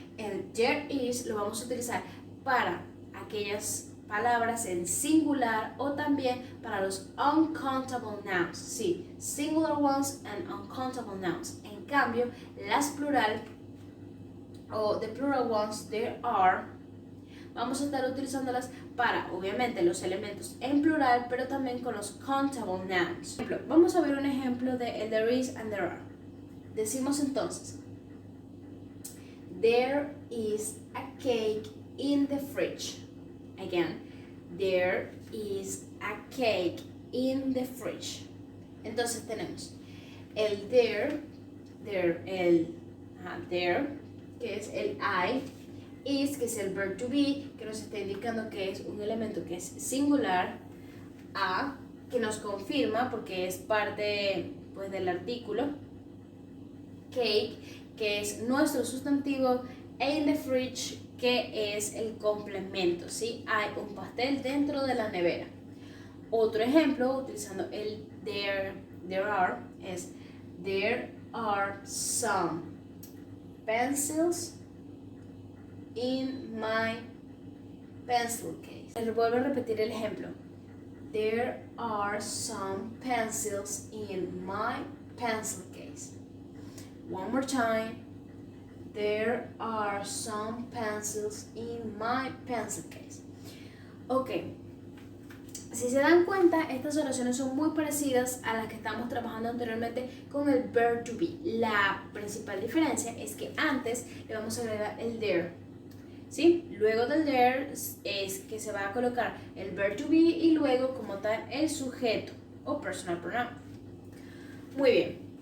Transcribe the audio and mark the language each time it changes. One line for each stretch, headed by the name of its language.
Spanish: El
English: there is
Spanish: lo vamos a utilizar para aquellas palabras en singular o también para los uncountable nouns, sí,
English: singular ones and uncountable nouns.
Spanish: En cambio, las plural o
English: the plural ones, there are,
Spanish: vamos a estar utilizándolas para, obviamente, los elementos en plural, pero también con los countable nouns. Por ejemplo, vamos a ver un ejemplo de el
English: there is and there are.
Spanish: Decimos entonces,
English: there is a cake in the fridge. Again, there is a cake in the fridge.
Spanish: Entonces tenemos el there, there, que es el I, is, que es el verb to be, que nos está indicando que es un elemento que es singular, a, que nos confirma porque es parte, pues, del artículo, cake, que es nuestro sustantivo, e
English: in the fridge,
Spanish: que es el complemento, ¿sí? Hay un pastel dentro de la nevera. Otro ejemplo, utilizando el
English: there are, es there are some pencils in my pencil case.
Spanish: Les vuelvo a repetir el ejemplo.
English: There are some pencils in my pencil case. One more time. There are some pencils in my pencil case.
Spanish: Ok, si se dan cuenta, estas oraciones son muy parecidas a las que estamos trabajando anteriormente con el verb to be. La principal diferencia es que antes le vamos a agregar el there, ¿sí? Luego del there es que se va a colocar el verb to be y luego como tal el sujeto o personal pronoun. Muy bien.